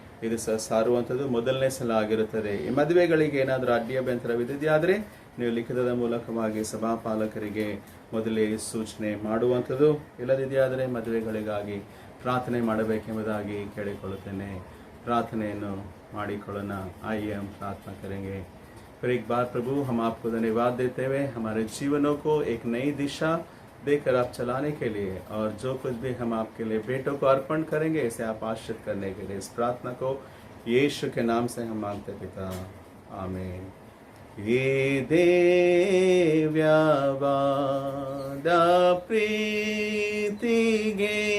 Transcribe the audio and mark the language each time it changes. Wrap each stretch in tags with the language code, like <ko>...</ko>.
<kn>ಇದು ಸಾರುವಂಥದ್ದು ಮೊದಲನೇ ಸಲ ಆಗಿರುತ್ತದೆ. ಈ ಮದುವೆಗಳಿಗೆ ಏನಾದರೂ ಅಡ್ಡಿ ಅಭ್ಯಂತರವಿದೆಯಾದರೆ ನೀವು ಲಿಖಿತದ ಮೂಲಕವಾಗಿ ಸಭಾಪಾಲಕರಿಗೆ ಮೊದಲೇ ಸೂಚನೆ ಮಾಡುವಂಥದ್ದು. ಇಲ್ಲದಿದೆಯಾದರೆ ಮದುವೆಗಳಿಗಾಗಿ ಪ್ರಾರ್ಥನೆ ಮಾಡಬೇಕೆಂಬುದಾಗಿ ಕೇಳಿಕೊಳ್ಳುತ್ತೇನೆ. ಪ್ರಾರ್ಥನೆಯನ್ನು ಮಾಡಿಕೊಳ್ಳೋಣ.</kn> <hi>आइए हम प्रार्थना करेंगे। फिर एक बार प्रभु हम आपको धन्यवाद देते हुए हमारे जीवनों को एक नई दिशा देकर आप चलाने के लिए, और जो कुछ भी हम आपके लिए बेटों को अर्पण करेंगे इसे आप आश्रित करने के लिए, इस प्रार्थना को यीशु के नाम से हम मांगते पिता, आमीन। ये देव्यावाद प्रीतिगे</hi>